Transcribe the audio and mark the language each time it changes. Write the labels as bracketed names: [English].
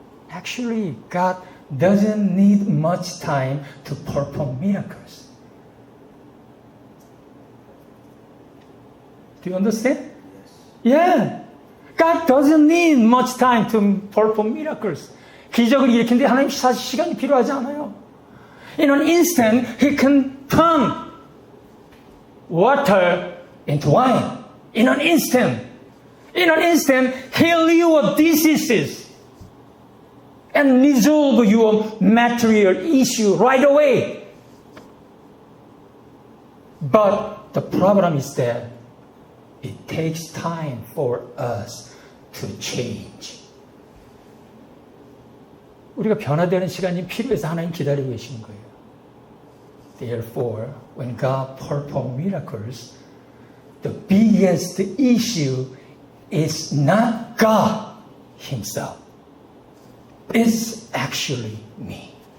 [English] Actually, God doesn't need much time to perform miracles. Do you understand? Yeah. God doesn't need much time to perform miracles. [Korean] 기적을 일으키는데 하나님 사실 시간이 필요하지 않아요. [English] In an instant, He can turn water into wine. In an instant, heal your diseases and resolve your material issue right away. But the problem is that it takes time for us to change. [Korean] 우리가 변화되는 시간이 필요해서 하나님 기다리고 계시는 거예요. [English] Therefore, when God performs miracles, the biggest issue is not God Himself. It's actually me.